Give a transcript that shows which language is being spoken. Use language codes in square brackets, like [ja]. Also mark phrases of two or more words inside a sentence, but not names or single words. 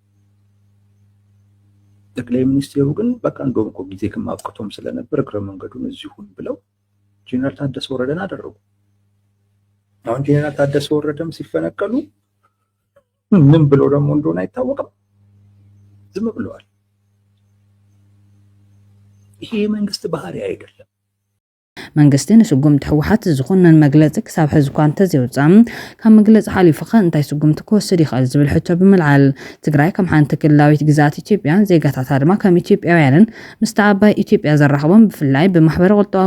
[am] ጠቅላይ ሚኒስትሩ ግን በቃ እንደውም እኮ ጊዜ ከማብቅቶም ስለነበር እግረ መንገዱን እዚሁን ብለው ጄኔራል ታደሰ ወረደን አደረጉ። አሁን ጄኔራል ታደሰ ወረደም ሲፈነቀሉ ምን ብሎ ደግሞ እንደሆነ አይታወቅም፣ ዝም ብለዋል። ይሄ መንግስት ባህሪ አይደለም። [ti] መንግስቲ ንስጉምቲ ሕወሓት ዝኾነን መግለፂ ክሳብ ሕዚ እኳ እንተዘይወፅም ካብ መግለፂ ሓሊፉ ኸ እንታይ ስጉምቲ ክወስድ ይኽእል ዝብል ሕቶ ብምልዓል ትግራይ ከም ሓንቲ ክልላዊት ግዛት ኢትዮጵያ ዜጋታታ ድማ ከም ኢትዮጵያውያንን ምስቲ ዓባይ ኢትዮጵያ ዘራኽቦም ብፍላይ ብማሕበረ ቁጠባዊ